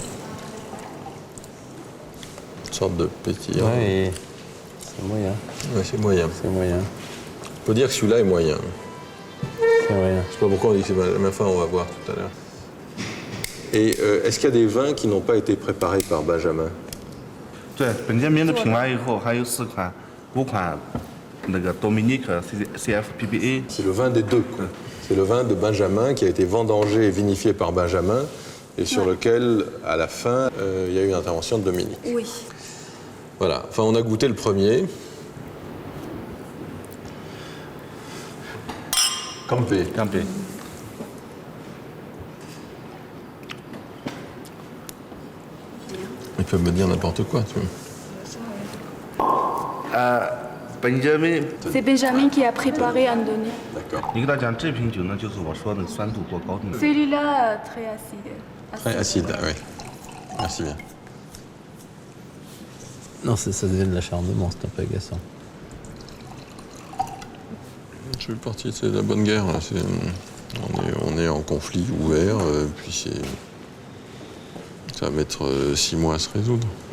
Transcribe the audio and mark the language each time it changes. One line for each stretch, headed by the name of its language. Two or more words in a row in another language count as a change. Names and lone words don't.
French: Une sorte de pétillant. Ouais, c'est moyen. Ouais, c'est moyen. C'est moyen. On peut dire que celui-là est moyen. C'est moyen. Je sais pas pourquoi on dit que c'est moyen, mais enfin, on va voir tout à l'heure. Et est-ce qu'il y a des vins qui n'ont pas été préparés par Benjamin?
Chinese: 对，本杰明的品完以后，还有5款那个 Dominique CFPBA。
French: C'est le vin des deux, quoi. C'est le vin de Benjamin qui a été vendangé et vinifié par Benjamin et sur lequel, à la fin, il y a eu une intervention de Dominique. Oui. Voilà. Enfin, on a goûté le premier. Campé. Campé. Ils peuvent me dire n'importe quoi, tu vois. Benjamin， C'est Benjamin qui a préparé Andoni. D'accord.
Chinese: 你给他讲这瓶酒呢，就是我说的酸度过高的。
French: Celui-là, très acide. Très acide, ah oui. Merci bien. Non, ça devient de l'acharnement, c'est un peu agaçant. Je suis parti, c'est la bonne guerre. Là. On est en conflit ouvert, puis ça va mettre 6 mois à se résoudre.